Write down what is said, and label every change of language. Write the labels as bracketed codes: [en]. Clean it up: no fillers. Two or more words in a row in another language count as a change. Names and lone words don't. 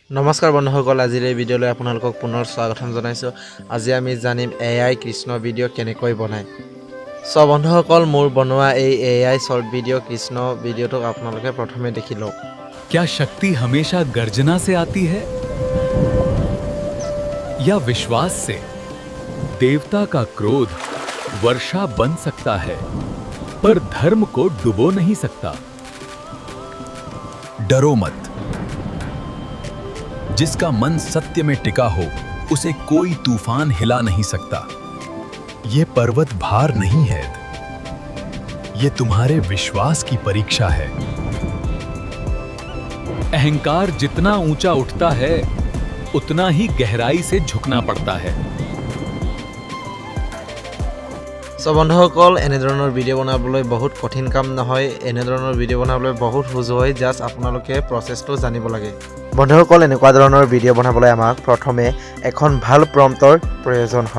[as] নমস্কাৰ বন্ধুসকল, আজিৰ এই ভিডিঅ'লৈ আপোনালোকক পুনৰ স্বাগতম জনাইছোঁ। আজি আমি জানিম AI কৃষ্ণ ভিডিঅ' কেনেকৈ বনায়। বন্ধুসকল, মোৰ বনোৱা এই [en] AI short video' [as] কৃষ্ণ ভিডিঅ'টোক আপোনালোকে প্ৰথমে দেখি লওক। [hi] क्या शक्ति हमेशा गर्जना से आती है या विश्वास से? देवता का क्रोध वर्षा बन सकता है, पर धर्म को डुबो नहीं सकता। डरो मत, जिसका मन सत्य में टिका हो उसे कोई तूफान हिला नहीं सकता। ये पर्वत भार नहीं है, ये तुम्हारे विश्वास की परीक्षा है। अहंकार जितना ऊंचा उठता है उतना ही गहराई से झुकना पड़ता है। [as] বন্ধুসকল, এনেধৰণৰ ভিডিঅ' বনাবলৈ বহুত কঠিন কাম নহয়। এনেধৰণৰ ভিডিঅ' বনাবলৈ বহুত সহজ হয়, জাষ্ট আপোনালোকে প্ৰচেছটো জানিব লাগে। বন্ধুসকল, এনেকুৱা ধৰণৰ ভিডিঅ' বনাবলৈ আমাক প্ৰথমে এখন ভাল প্ৰম্পটৰ প্ৰয়োজন হয়।